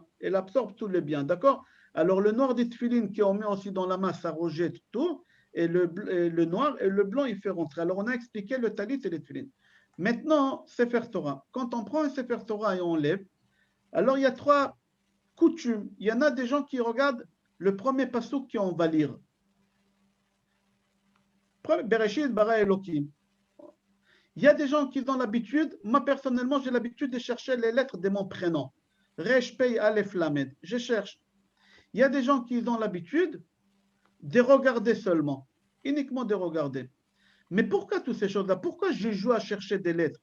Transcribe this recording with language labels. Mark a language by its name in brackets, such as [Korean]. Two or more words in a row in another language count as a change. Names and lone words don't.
[French] Elle absorbe tout le bien, d'accord? Alors le noir des tefilines qu'on met aussi dans la masse, ça rejette tout. Et le noir et le blanc, il fait rentrer. Alors on a expliqué le talit et les tefilines. Maintenant, [Hebrew] ספר תורה. [French] Quand on prend un [Hebrew] ספר תורה [French] et on lève, alors il y a trois coutumes. Il y en a des gens qui regardent le premier passouk qu'on va lire. [Hebrew] בראשית ברא אלוקים. [French] Il y a des gens qui ont l'habitude, moi personnellement j'ai l'habitude de chercher les lettres de mon prénom. [Hebrew] ריש פא אלף למד. [French] Je cherche. Il y a des gens qui ont l'habitude de regarder seulement, uniquement de regarder. Mais pourquoi toutes ces choses-là? Pourquoi je joue à chercher des lettres?